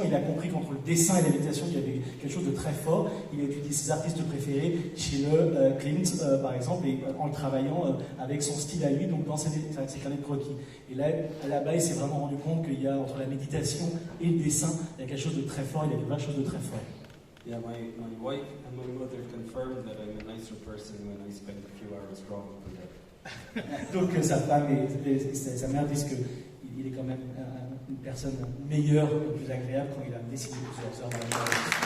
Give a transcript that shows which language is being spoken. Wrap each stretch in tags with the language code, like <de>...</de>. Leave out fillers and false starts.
<fr>Il a compris qu'entre le dessin et la méditation il y avait quelque chose de très fort. Il a étudié ses artistes préférés, Schiele, Klimt par exemple, et en le travaillant avec son style à lui, donc dans ses carnets de croquis. Et là-bas il s'est vraiment rendu compte qu'il y a entre la méditation et le dessin, il y a quelque chose de très fort, il y a quelque chose de très fort.</fr> <en>Yeah, my wife and my mother confirmed that I'm a nicer person when I spend a few hours drawing per day.</en> <fr>Donc sa femme et sa mère disent qu'il est quand même une personne meilleure, plus agréable quand il a dessiné plusieurs heures dans la journée.</fr>